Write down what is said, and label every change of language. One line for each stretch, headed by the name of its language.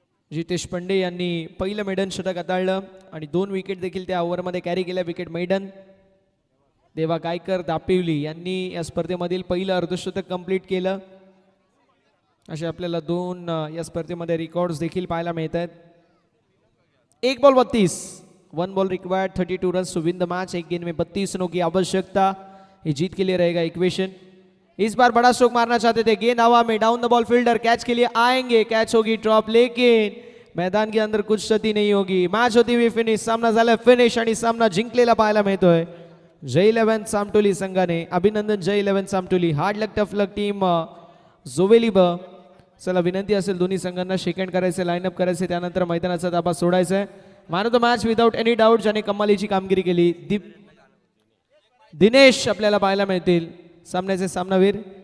Marathi: जितेश पंडे यांनी पहिलं मेडन षटक हाताळलं आणि 2 विकेट देखील त्या ओव्हरमध्ये कॅरी केल्या. Wicket maiden. देवा गायकर दापिवली यांनी या स्पर्धेमधील पहिलं अर्धशतक कंप्लीट केलं. असे आपल्याला 2 या स्पर्धेमध्ये रेकॉर्ड्स देखील पाहायला मिळत आहेत. 1 ball 32.
English: 1 ball required, 32 runs to win the match.
Hindi: एक गेंद में 32 रनों की आवश्यकता. ये जीत के लिए रहेगा इक्वेशन. इस बार बड़ा स्ट्रोक मारना चाहते थे. गेंद हवा में, down the ball fielder catch के लिए आएंगे. कैच होगी ड्रॉप, लेकिन मैदान के अंदर कुछ क्षति नहीं होगी. मैच होती हुई फिनिश.
Marathi: सामना झाला फिनिश आणि सामना जिंकलेला पाहायला मिळतोय जय 11 सामटोली संघाने. अभिनंदन जय 11 सामटोली.
English: Hard luck tough luck team जोवेली ब.
Marathi: चला विनंती असेल दोन्ही संघांना शेकंड करायचे, लाईनअप करायचे, त्यानंतर मैदानाचा ताबा सोडायचा आहे.
English: man of the match without any doubt
Marathi: ज्याने कमालीची कामगिरी केली दिनेश आपल्याला पाहायला मिळतील. सामन्याचे सामनावीर.